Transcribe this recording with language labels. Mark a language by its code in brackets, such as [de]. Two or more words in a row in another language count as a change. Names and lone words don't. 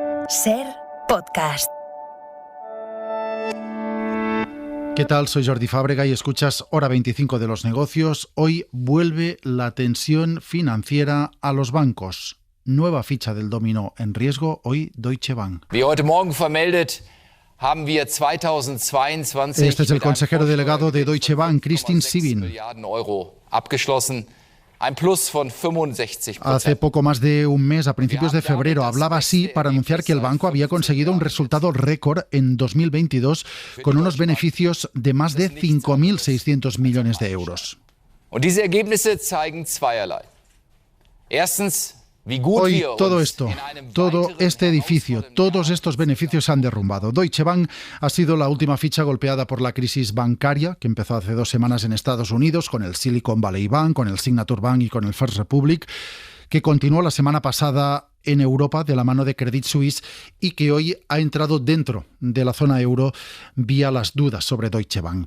[es] SER Podcast. ¿Qué tal? Soy Jordi Fábrega y escuchas Hora 25 de los negocios. Hoy vuelve la tensión financiera a los bancos. Nueva ficha del dominó en riesgo, hoy Deutsche Bank. [de] Wie heute Morgen vermeldet, haben wir 2022 [es] Este es el consejero delegado de Deutsche Bank, Christine Sievin. [de] Milliarden Euro abgeschlossen. Ein Plus von 65%. [es] Hace poco más de un mes, a principios de febrero, hablaba así para anunciar que el banco había conseguido un resultado récord en 2022 con unos beneficios de más de 5.600 millones de euros. [de] Und diese Ergebnisse zeigen zweierlei. Erstens, wie gut [es] Hoy [de] wir [es] todo [de] uns [es] esto, [de] in einem [es] todo [de] weiteren [es] este edificio, todos estos beneficios se han derrumbado. Deutsche Bank ha sido la última ficha golpeada por la crisis bancaria que empezó hace 2 semanas en Estados Unidos con el Silicon Valley Bank, con el Signature Bank y con el First Republic, que continuó la semana pasada en Europa de la mano de Credit Suisse y que hoy ha entrado dentro de la zona euro vía las dudas sobre Deutsche Bank.